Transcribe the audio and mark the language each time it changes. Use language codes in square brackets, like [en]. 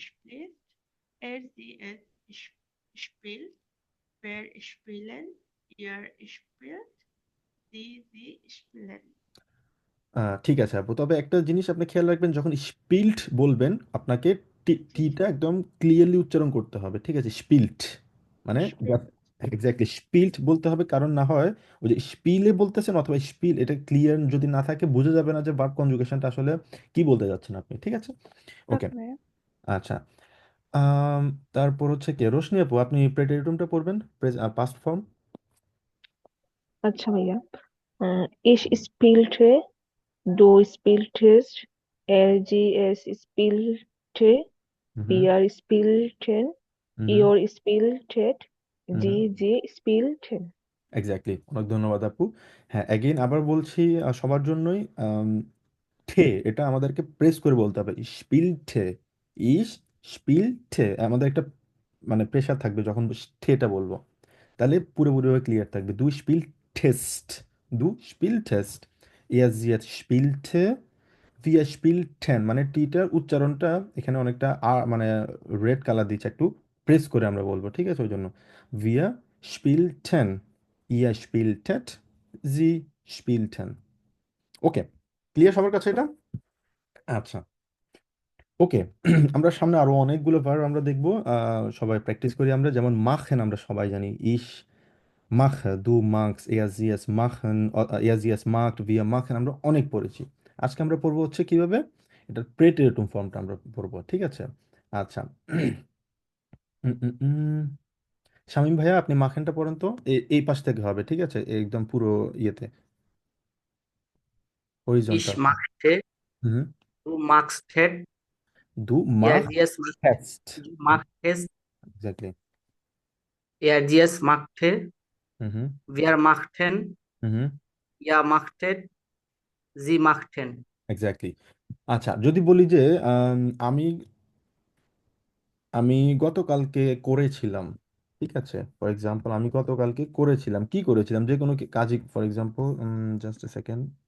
[de] spielst, er sie es spielt, wir spielen, ihr spielt, sie spielen. [bn] ঠিক আছে আপু, তবে একটা জিনিস আপনি খেয়াল রাখবেন, যখন স্পিল্ট বলবেন আপনাকে জি জি টিটা একদম ক্লিয়ারলি উচ্চারণ করতে হবে, ঠিক আছে? স্পিল্ট মানে [de] spielt. [bn] এক্স্যাক্টলি স্পিল্ট বলতে হবে, কারণ না হয় ওই যে স্পিলে বলতেছেন অথবা স্পিল, এটা ক্লিয়ার যদি না থাকে বোঝা যাবে না যে ভার্ব কনজুগেশনটা আসলে কি বলতে যাচ্ছেন আপনি, ঠিক আছে? [en] okay, [bn] ওকে ভাইয়া। আচ্ছা। আম, তারপর হচ্ছে কি, রোশনি আপু, আপনি প্রেটেরিটুমটা পড়বেন, পাস্ট ফর্ম। আচ্ছা ভাইয়া, [de] ich spielte, du spieltest, es spielte, হুম wir spielten, হুম ihr spieltet, হুম। sie spielten. [bn] এক্স্যাক্টলি, অনেক ধন্যবাদ আপু। হ্যাঁ, অ্যাগেইন আবার বলছি সবার জন্যই, ঠে এটা আমাদেরকে প্রেস করে বলতে হবে। স্পিলঠে, ইস স্পিলঠে, আমাদের একটা মানে প্রেশার থাকবে যখন ঠেটা বলবো, তাহলে পুরোপুরিভাবে ক্লিয়ার থাকবে। দু স্পিল টেস্ট, দু স্পিল টেস্ট, ইয়াস জিয়াস স্পিলঠে, ভিয়া স্পিলঠেন, মানে টিটার উচ্চারণটা এখানে অনেকটা মানে রেড কালার দিচ্ছে, একটু প্রেস করে আমরা বলবো, ঠিক আছে? ওই জন্য ভিয়া স্পিলঠেন, ইয়া স্পিলটেট, জি স্পিলঠেন। ওকে, ক্লিয়ার সবার কাছে এটা? আচ্ছা, ওকে। আমরা সামনে আরো অনেকগুলো ভার্ব আমরা দেখবো, সবাই প্র্যাকটিস করি আমরা। যেমন মাখেন আমরা সবাই জানি, ইস [de] mache, du magst, er sie es machen, er sie es mag, wir machen, [bn] আমরা অনেক পড়েছি। আজকে আমরা পড়বো হচ্ছে কিভাবে এটা প্রেটেরিটুম ফর্মটা আমরা পড়বো, ঠিক আছে? আচ্ছা। উম, উম, উম। শামীম ভাইয়া, আপনি মাখেনটা পড়েন তো, এই পাশ থেকে হবে, ঠিক আছে? একদম পুরো ইয়েতে, [de] Ich [en] Horizontal. [de] machte, হুম। du magst, দু er মাখ sie es macht, টেস্ট। du magtest, [en] Exactly. [de] er sie es machte, হুম হুম wir machten, হুম। ihr machtet, sie machten. [en] Exactly. [bn] আচ্ছা, যদি বলি যে আম, আমি আমি গতকালকে করেছিলাম, ঠিক আছে? ফর এক্সাম্পল, আমি গতকালকে করেছিলাম, কি করেছিলাম, যে কোনো কাজই, for example, just a second.